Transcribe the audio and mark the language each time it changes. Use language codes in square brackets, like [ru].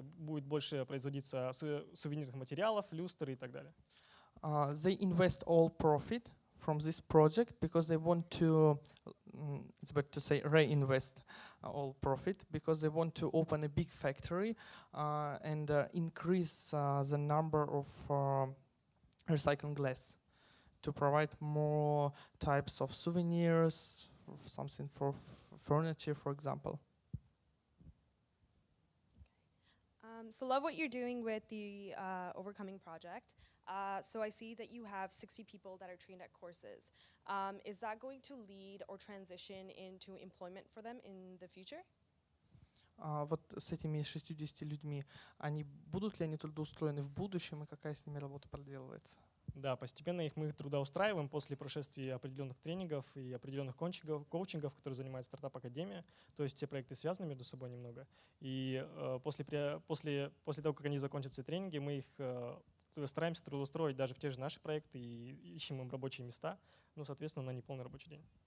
[ru] Будет больше производиться сувенирных материалов, люстр и так далее. [en] They invest all profit from this project because they want to, it's better to say reinvest all profit because they want to open a big factory and increase the number of recycling glass to provide more types of souvenirs, something for furniture, for example. So love what you're doing with the Overcoming project. So I see that you have 60 people that are trained at courses. Is that going to lead or transition into employment for them in the future? [ru] Вот с этими 60 людьми, будут ли они трудоустроены в будущем и какая с ними работа проделывается? Да, постепенно мы их трудоустраиваем после прошествия определенных тренингов и определенных коучингов, которые занимает стартап-академия. То есть все проекты связаны между собой немного. И после того, как они закончат все тренинги, мы их стараемся трудоустроить даже в те же наши проекты и ищем им рабочие места, ну, соответственно, на неполный рабочий день.